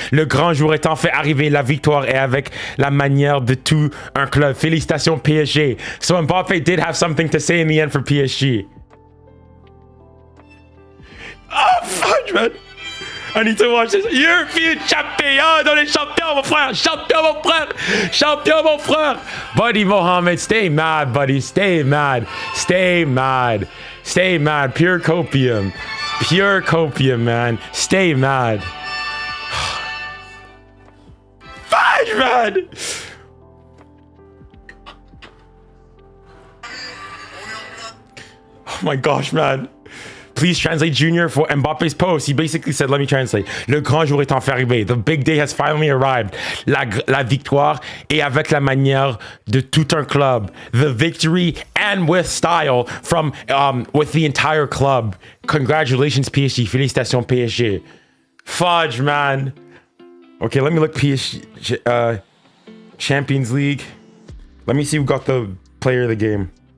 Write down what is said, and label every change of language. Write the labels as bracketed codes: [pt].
[fr] Le grand jour est enfin arrivé. La victoire est avec la manière de tout un club. Félicitations PSG. [en] So Mbappé did have something to say in the end for PSG. Oh, fudge, man. I need to watch this. European champion [fr] dans les champions, mon frère. Champion, mon frère. Champion, mon frère. [en] Buddy Mohammed, stay mad, buddy. Stay mad. Stay mad. Stay mad. Pure copium. Pure copium, man. Stay mad. Fudge, man. Oh my gosh, man. Please translate Junior for Mbappe's post. He basically said, let me translate. [fr] Le grand jour est enfin arrivé. [en] The big day has finally arrived. [fr] La victoire est avec la manière de tout un club. [en] The victory and with style from with the entire club. Congratulations, PSG. [fr] Félicitations, PSG. [en] Fudge, man. Okay, let me look PSG Champions League. Let me see who got the player of the game.